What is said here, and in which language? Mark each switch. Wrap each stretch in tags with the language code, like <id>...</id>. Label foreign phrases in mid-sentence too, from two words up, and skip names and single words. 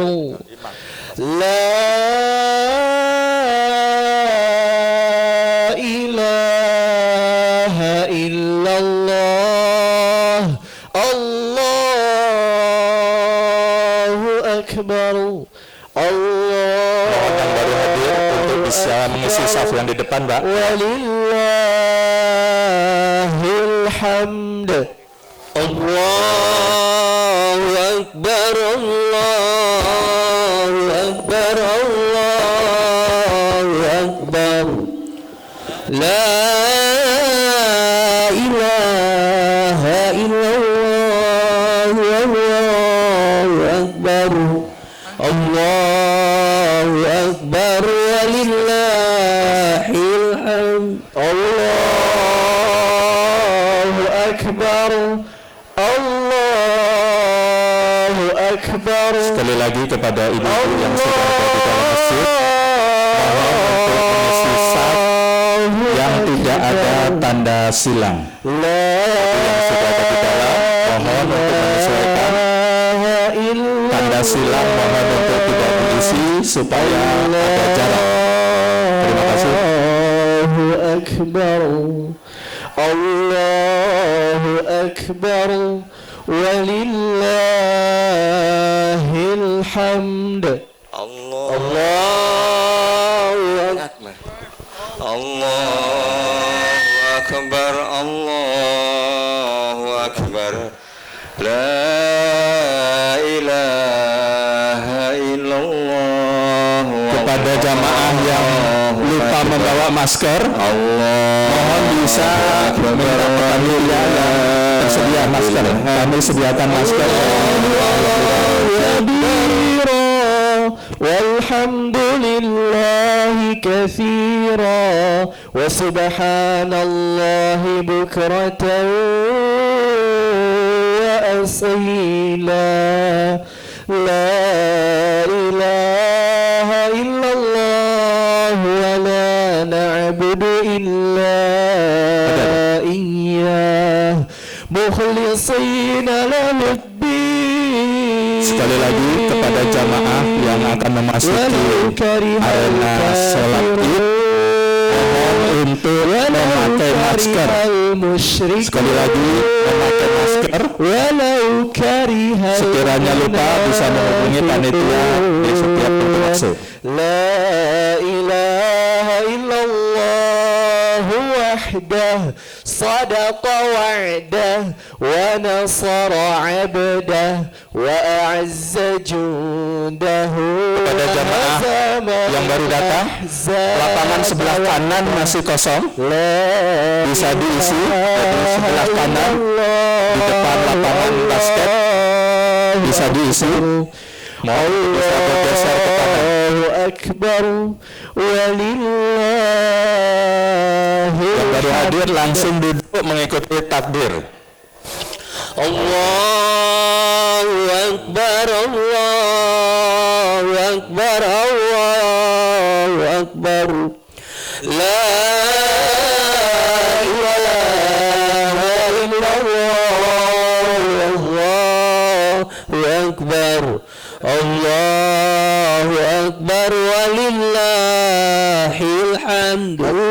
<ar>لا إله إلا الله. الله أكبر.</ar> <id>Mohon yang baru hadir untuk bisa mengisi saf yang di depan, Pak.</id> <ar>ولله الحمد. الله أكبر. الله أكبر الله أكبر. لا إله إلا الله. الله أكبر. الله أكبر ولله الحمد. الله أكبر. الله أكبر.</ar> <id>Sekali lagi kepada ibu-ibu yang sudah ada di dalam masjid, mohon untuk mengisi saf yang tidak ada tanda silang. Yang sudah ada di dalam, mohon untuk menyesuaikan. Tanda silang mohon untuk tidak diisi supaya ada jarak. Terima kasih.</id> <ar>الله أكبر الله أكبر ولله الحمد. الله أكبر, الله أكبر الله أكبر لا إله إلا الله.</ar> <id>Kepada jamaah yang lupa membawa masker, mohon bisa mendapatkan yang tersedia masker. Kami sediakan masker.</id> <ar>والحمد لله كثيرا وسبحان الله بكرة وأصيلا لا إله إلا الله ولا نعبد إلا إياه مخلصين له الدين.</ar> <id>Sekali lagi kepada jamaah yang akan memasuki arena sholat Id, mohon untuk memakai masker. Sekali lagi memakai masker. Sekiranya lupa bisa menghubungi panitia di setiap pintu masuk.</id> <ar>لا إله إلا الله وحده صدق وعده ونصر عبده وأعز جنده.</ar> <id>Kepada jamaah yang baru datang, lapangan sebelah kanan masih kosong, bisa diisi. Di sebelah kanan di depan lapangan basket bisa diisi. Mau bisa bergeser ke kanan.</id> <ar>الله أكبر ولله.</ar> <id>Yang baru hadir langsung duduk mengikuti takbir.</id> <ar>الله أكبر الله أكبر الله أكبر. لا إله إلا الله الله أكبر الله أكبر ولله الحمد.</ar>